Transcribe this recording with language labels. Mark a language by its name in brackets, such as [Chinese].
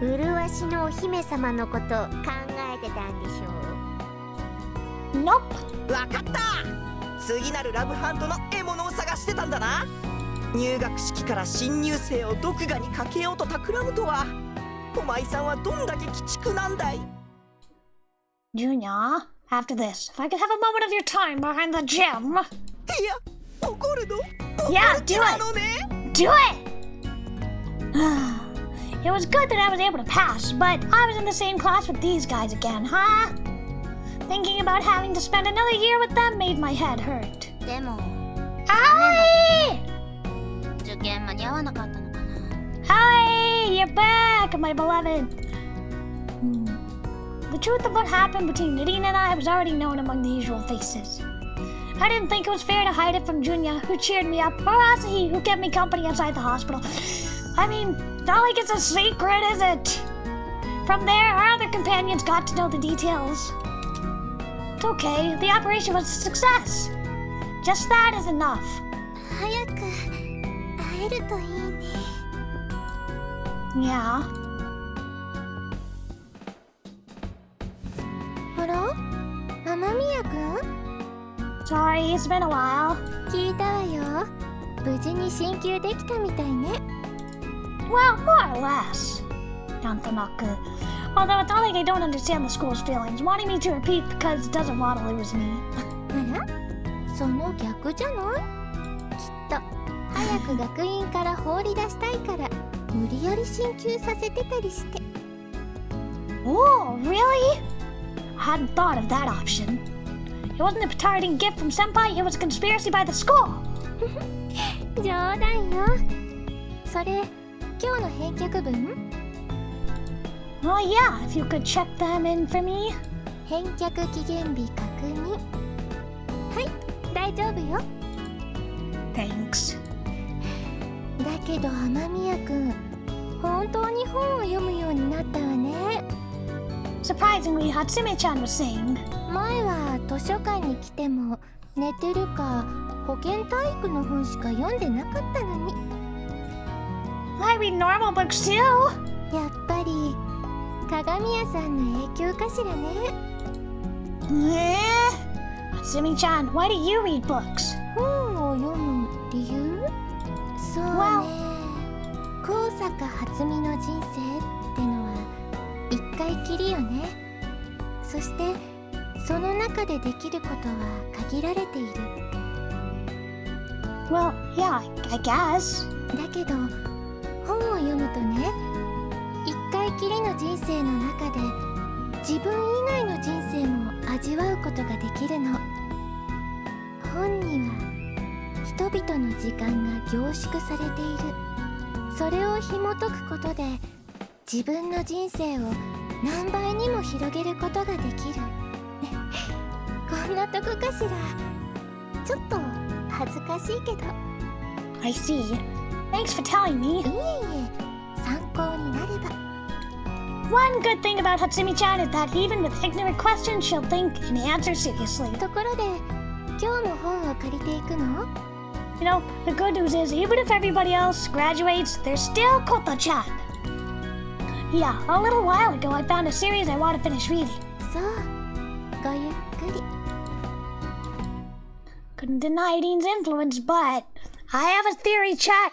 [Japanese] 麗しのお姫様のこと考えてたんでしょう。 [English] Nope. [Japanese] わかった。次なるラブハントの獲物を探してたんだな。入学式から新入生を毒牙にかけようと企むとは。お前さんはどんだけ鬼畜なんだい。 [English] Junior, after this, if I could have a moment of your time behind the gym. [Japanese] いや、怒るの？ [English] Yeah, [Japanese] 怒る気 [English] do [Japanese] な [English] it. [Japanese] のね。 [English] Do it! It was good that I was able to pass, but I was in the same class with these guys again, huh? Thinking about having to spend another year with them made my head hurt. [Japanese] でも、 [English] Hi! [Japanese] 受験間に合わなかったのかな。 [English] Hi! You're back, my beloved! The truth of what happened between Nadine and I was already known among the usual faces. I didn't think it was fair to hide it from Junya, who cheered me up, or Asahi, who kept me company inside the hospital. I mean, not like it's a secret, is it? From there, our other companions got to know the details. It's okay, the operation was a success. Just that is enough. [Japanese] 早く会えるといいね。 [English] Yeah. [Japanese] あら？雨宮くん？ [English] Sorry, it's been a while. [Japanese] 聞いたわよ。無事に進級できたみたいね。 [English] Well, more or less. Nantonaku. Although it's not like I don't understand the school's feelings, wanting me to repeat because it doesn't want to lose me. [Japanese] あら？その逆じゃない？きっと早く学院から放り出したいから無理やり進級させてたりして。 [English] Oh, really? I hadn't thought of that option. It wasn't a petarding gift from Senpai, it was a conspiracy by the school. [Japanese] 冗談よ。それ今日の返却文？ [English] Oh yeah, if you could check them in for me. [Japanese] 返却期限日確認。はい、大丈夫よ。 [English] Thanks. [Japanese] だけど雨宮くん、本当に本を読むようになったわね。 [English] Surprisingly, Hatsume-chan was saying, [Japanese] 前は図書館に来ても寝てるか保健体育の本しか読んでなかったのに。 [English] I read normal books too. [Japanese] やっぱり鏡屋さんの影響かしらね。 [English] Hatsume-chan, why do you read books? [Japanese] 本を読む理由？そうね。高坂初美の人生ってのは一回きりよね。そしてその中でできることは限られている。 [English] Well, yeah, I guess. [Japanese] だけど本を読むとね、一回きりの人生の中で自分以外の人生も味わうことができるの。本には人々の時間が凝縮されている。それを紐解くことで自分の人生を何倍にも広げることができる。こんなとこかしら。ちょっと恥ずかしいけど。 [English] I see. Thanks for telling me. [Japanese] いえいえ、参考になれば。 [English] One good thing about Hatsumi-chan is that even with ignorant questions, she'll think and answer seriously. [Japanese] ところで、今日も本を借りていくの？ [English] You know, the good news is even if everybody else graduates, there's still Koto-chan. Yeah, a little while ago I found a series I want to finish reading. [Japanese] そう、ごゆっくり。 [English] Couldn't deny Dean's influence, but I have a theory, chat.